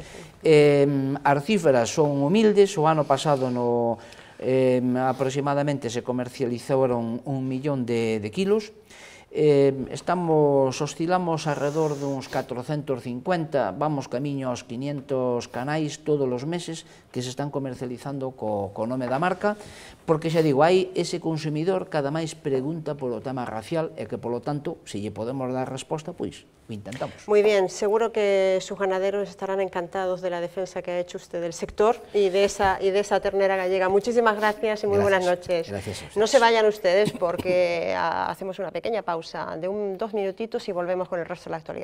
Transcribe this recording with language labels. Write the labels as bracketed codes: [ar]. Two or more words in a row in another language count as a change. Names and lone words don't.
[gl] As cifras son humildes, o ano pasado aproximadamente se comercializaron 1 millón de kilos, oscilamos alrededor duns 450, vamos camiño aos 500 canais todos os meses que se están comercializando co nome da marca, porque xa digo, hai ese consumidor que ademais pregunta polo tema racial e que, polo tanto, se lle podemos dar resposta, pois lo intentamos. [es] Muy bien, seguro que sus ganaderos estarán encantados de la defensa que ha hecho usted del sector y de esa ternera gallega. Muchísimas gracias y muy buenas noches. Gracias. No se vayan ustedes porque hacemos una pequeña pausa de 2 minutitos y volvemos con el resto de la actualidad.